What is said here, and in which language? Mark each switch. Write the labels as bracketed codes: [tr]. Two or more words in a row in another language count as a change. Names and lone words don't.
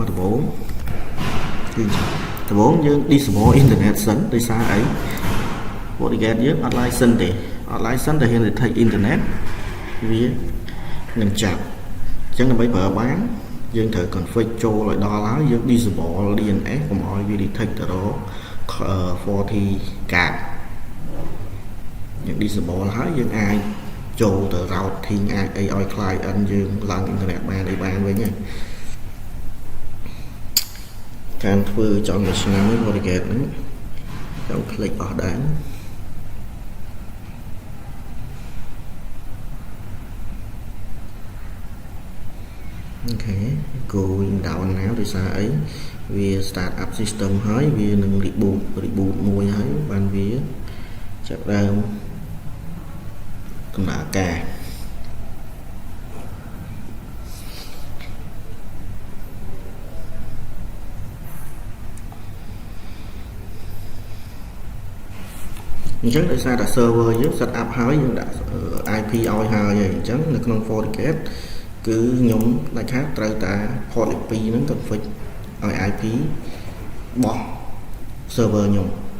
[km] ដំបូងគឺដំបូងយើង [en] disable internet [km] សិនដោយសារអី FortiGate យើងអត់ license ទេអត់ license តែហ៊ាន [en] detect internet [km] វានឹងចាប់អញ្ចឹងដើម្បីប្រើបានយើងត្រូវ config ចូលឲ្យដល់ហើយយើង [en] disable DNS [km] កុំឲ្យវា detect ទៅរក FortiGate យើង disable ហើយយើងអាចចូលទៅ routing អាចអីឲ្យ client យើងឡើង internet បានអីបានវិញហ្នឹង ការធ្វើចង់មួយឆ្នាំនេះ FortiGate ហ្នឹងចង់ click អស់ដែរអូខេ [en] going down now [km] ដោយសារអីវា [en] start up system [km] ហើយវានឹង reboot មួយហើយបានវាចាប់ដើមដំណើរការ អញ្ចឹងដោយសារតែ server យើង [en] set up [km] ហើយយើងដាក់ IP ឲ្យហើយអញ្ចឹងនៅក្នុង FortiGate គឺខ្ញុំដាច់ខាតត្រូវតែ port លេខ2ហ្នឹង config ឲ្យ IP របស់ server ខ្ញុំ